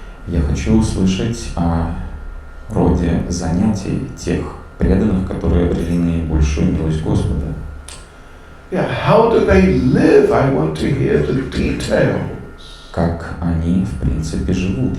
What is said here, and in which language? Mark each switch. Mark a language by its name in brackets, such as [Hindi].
[Russian] Я хочу услышать о роде занятий тех преданных, которые обрели наибольшую милость Господа. [English] Yeah, how do they live? I want to hear the details. [Russian] Как они, в принципе, живут.